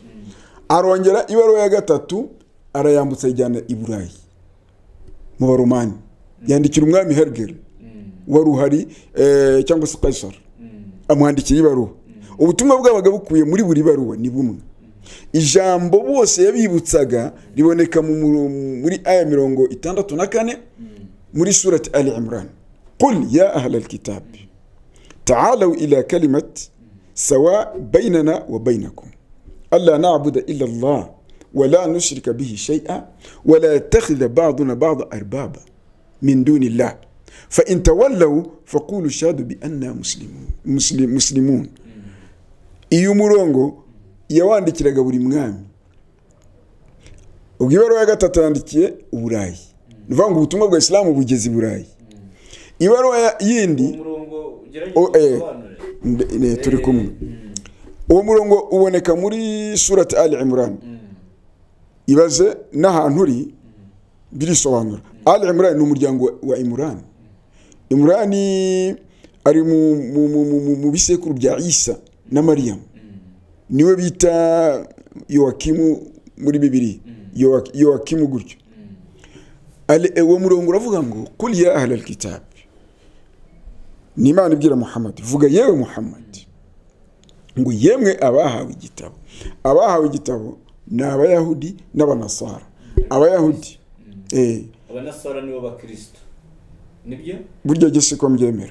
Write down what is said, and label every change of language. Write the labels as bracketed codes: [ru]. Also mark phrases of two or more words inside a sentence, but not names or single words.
[rw] Arongera ibaruwa ya gatatu arayambutsa ijyana i Burayi mu Baromani, yandikira umwami Hergel wari uhari cyangwa se Kaisar, amwandikira ibaruwa. Ubutumwa bwabaga bukuye muri buri baruwa ni bumwe. Ijambo bose yabibutsaga riboneka muri aya 64 muri surati Ali Imran. [ar] قل يا أهل الكتاب تعالوا إلى كلمة سواء بيننا وبينكم ألا نعبد إلا الله ولا نشرك به شيئا ولا يتخذ بعضنا بعض أربابا من دون الله فإن تولوا فقولوا شهدوا بأننا مسلمون. [rw] iyo murongo yawandikiraga buri mwami. Ubwo ibaruwa ya gatatu yandikiye Uburayi, nivuga ngo ubutumwa bwa Islam bugeze i Burayi. Ibaruwa yindi turi kumwe, uwo murongo uboneka muri surati Ali Imran. Ibaze n'ahantu uri birisobanura. Ali Imran ni umuryango wa Imran. Imran ari mu bisekuru bya Isa na Maryam, niwe bita Yoakimu muri Bibiliya, Yoakimu gutyo. Uwo murongo uravuga ngo [ar] قل يا أهل الكتاب, [rw] ni Imana ibwira Muhammad, vuga yewe Muhammad ngo yemwe abahawe igitabo. Abahawe igitabo ni Abayahudi n'Abanasara. Abayahudi Abanasara nibo bakristo, nibyo buryo gese ko mbyemera.